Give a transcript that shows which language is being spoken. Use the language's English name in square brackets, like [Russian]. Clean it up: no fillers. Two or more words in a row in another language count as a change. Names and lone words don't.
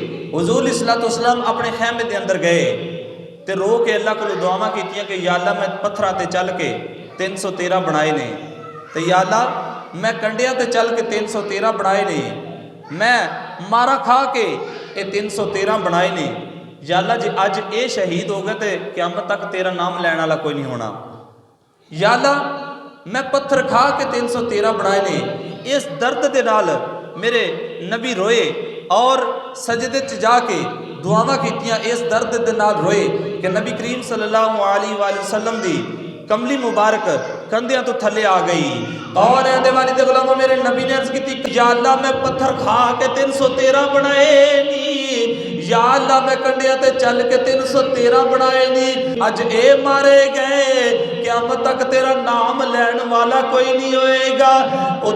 [Punjabi] حضور علیہ السلام اپنے خیمے کے اندر گئے تو رو کے اللہ کو دعاواں کیتیاں کہ یا اللہ میں پتھراں تے چل کے 313 بنائے نے، تو یا اللہ میں کنڈیاں تے چل کے 313 بنائے نے، میں مارا کھا کے یہ 313 بنائے نے. یا اللہ جی اج یہ شہید ہو گئے تو قیامت تک تیرا نام لین والا کوئی نہیں ہونا. یا اللہ میں پتھر کھا کے 313 بنائے نے. اس درد کے نال میرے نبی روئے اور سجدے چ جا کے دعاواں کیتیاں، اس درد کے نال روئے کہ نبی کریم [Arabic] صلى الله عليه وسلم [Punjabi] دی کملی مبارک کندھیاں تو تھلے آ گئی. اور ایندے والی دے غلاموں میرے نبی نے عرض کی، یا اللہ میں پتھر کھا کے 313 بنائے نی، یا اللہ میں کنڈیا تے چل کے 313 بنائے نی، اج اے مارے گئے قیامت تک تیرا نام لین والا کوئی نہیں ہوئے گا.